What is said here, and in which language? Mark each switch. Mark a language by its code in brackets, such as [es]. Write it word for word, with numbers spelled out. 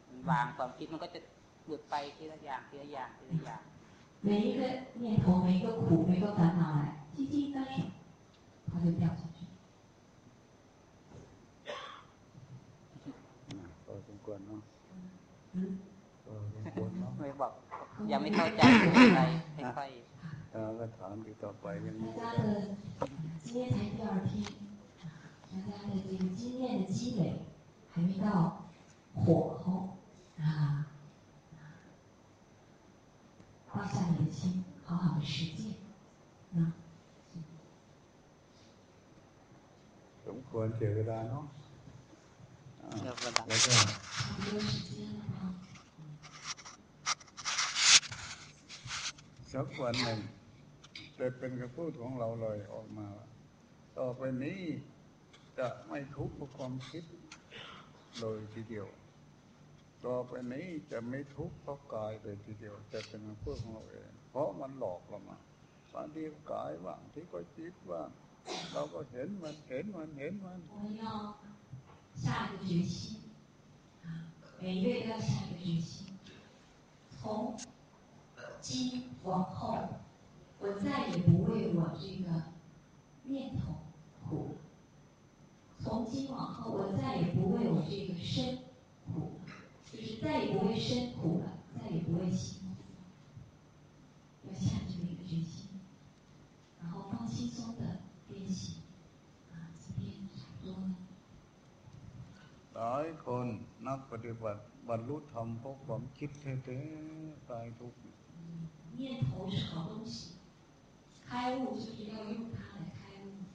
[th] วางความคิดมันก็จะหลุดไปทีละอย่างทีละอย่างทีละอย่าง [zh] 每一个念头每一个苦每一个烦恼来轻轻一翻手它就掉下去 [th] พอสมควรเนาะ อืม พอสมควรเนาะ ไม่บอกยังไม่เข้าใจอะไรค่อย ๆแล้วก็ถามอีกต่อไปยัง [zh] 大家的今天才第二天大家的这个经验的积累还没到火候啊放下你的心，好好的实践。嗯。 [th] สมควรเสียเวลาเนาะ เสียเวลา แล้วก็ เรื่องสตินะคะ สักวันหนึ่งจะเป็นคำพูดของเราลอยออกมาต่อไปนี้จะไม่ทุกข์กับความคิดโดยทีเดียวต่อไปนี้จะไม่ทุกข์เพราะกายเลยทีเดียวจะเป็นเพื่อของเราเองเพราะมันหลอกเรามาบางทีกายบ้างที่ก็จิตบ้างเราก็เห็นมันเห็นมันเห็นมัน [zh] 我们要下一个决心啊每一位都要下一个决心从今往后我再也不为我这个念头苦从今往后我再也不为我这个身苦就是再也不会身苦了，再也不会心苦，要下这么一个决心，然后放轻松的练习。啊，今天差不多了。 [th] หลายคนนักปฏิบัติบรรลุธรรมเพราะความคิดแท้ๆตายทุกข์ [zh] 念头是好东西，开悟就是要用它来开悟。